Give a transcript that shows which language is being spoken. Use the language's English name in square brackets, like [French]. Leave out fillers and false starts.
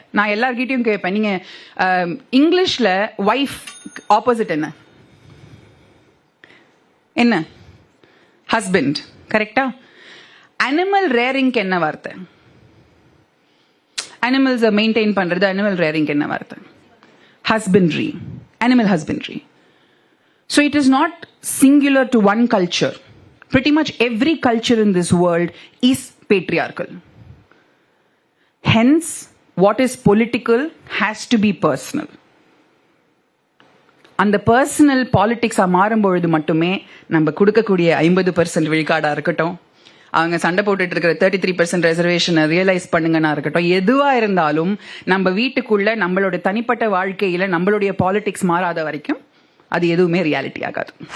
[Tamil] நான் எல்லார்கிட்டயும் கேட்பேன், நீங்க இங்கிலீஷ்ல வைஃப் ஆப்போசிட் என்ன? என்ன? ஹஸ்பண்ட். கரெக்டா? அனிமல் ரேரிங்க்கு என்ன வார்த்தை? அனிமல்ஸ் மெயின்டைன் பண்றது அனிமல் ரேரிங் என்ன வார்த்தை? [English] Husbandry, animal husbandry. So it is not singular to one culture. Pretty much every culture in this world is patriarchal. Hence, what is political has to be personal. [Tamil] அந்த personal பாலிடிக்ஸா மாறும்பொழுது மட்டுமே நம்ம கொடுக்கக்கூடிய 50% விழுக்காடா இருக்கட்டும், அவங்க சண்டை போட்டுட்டு இருக்கிற 33% ரிசர்வேஷனை ரியலைஸ் பண்ணுங்கன்னா இருக்கட்டும், எதுவா இருந்தாலும் நம்ம வீட்டுக்குள்ள நம்மளோட தனிப்பட்ட வாழ்க்கையில நம்மளுடைய பாலிடிக்ஸ் மாறாத வரைக்கும் அது எதுவுமே ரியாலிட்டி ஆகாது.